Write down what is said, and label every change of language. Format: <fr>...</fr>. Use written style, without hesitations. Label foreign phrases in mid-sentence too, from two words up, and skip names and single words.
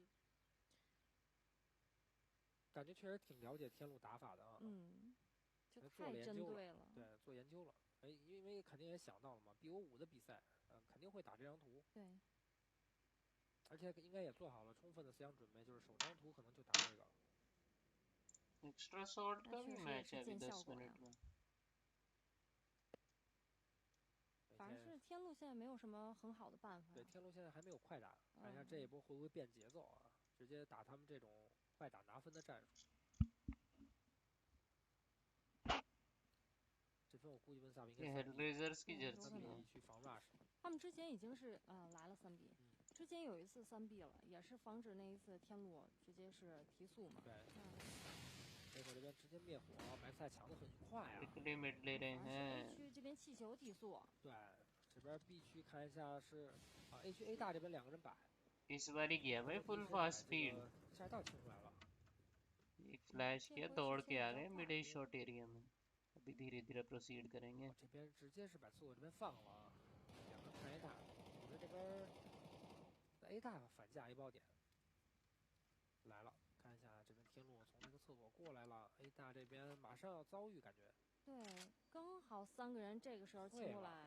<zh>感觉确实挺了解天路打法的啊。就太针对了。对，做研究了。因为肯定也想到了嘛，BO5的比赛，肯定会打这张图。对。而且应该也做好了充分的思想准备，就是首张图可能就打这个。</zh> <en>extra shot</en> <hi>का भी मैच है अभी 10 मिनट में।</hi> <zh>反正是天路现在没有什么很好的办法。对，天路现在还没有快打，看一下这一波会不会变节奏啊？直接打他们这种快打拿分的战术。这分我估计温萨布应该3B去防 rush。他们之前已经是来了3B，之前有一次3B了，也是防止那一次天路直接是提速嘛。对。这会儿这边直接灭火，白菜抢得很快啊。 A 区这边气球提速。对，这边 B 区看一下是A 区 A 大这边2个人摆。</zh> <hi>इस बारी गया भाई</hi> <en>full fast speed</en> <zh>下水道清出来了。</zh> <hi>एक फ्लैश किया दौड़ के आ गए</hi> <en>mid shot area</en> <hi>में अभी धीरे धीरे प्रोसीड करेंगे</hi> <zh>这边直接是把刺我这边放了啊，两个看 A 大，我们这边在 A 大反架 A 爆点来了，看一下这边天路从那个厕所过来了 ，A 大这边马上要遭遇，感觉。对，刚好3个人这个时候清过来。</zh>